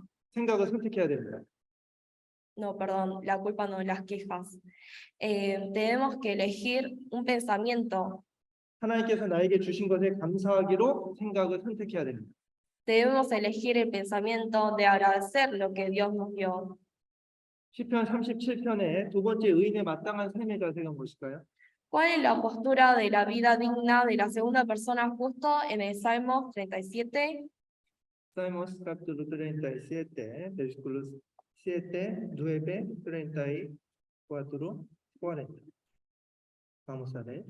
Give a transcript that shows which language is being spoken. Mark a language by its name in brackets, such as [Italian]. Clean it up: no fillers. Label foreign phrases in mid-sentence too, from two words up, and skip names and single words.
[Korean] 생각을 선택해야 됩니다. [Spanish] No, perdón, la culpa no, las quejas. Tenemos que elegir un pensamiento. [Korean] 하나님께서 나에게 주신 것에 감사하기로 생각을 선택해야 됩니다. [Spanish] Debemos elegir el pensamiento de agradecer lo que Dios nos dio. [Korean] 시편 37편의 두 번째 의인의 마땅한 삶의 자세가 무엇일까요? [Spanish] ¿Cuál es la postura de la vida digna de la segunda persona justo en el Salmo 37? Salmos capítulo 37, versículos 7, 9, 34, 40. Vamos a leer.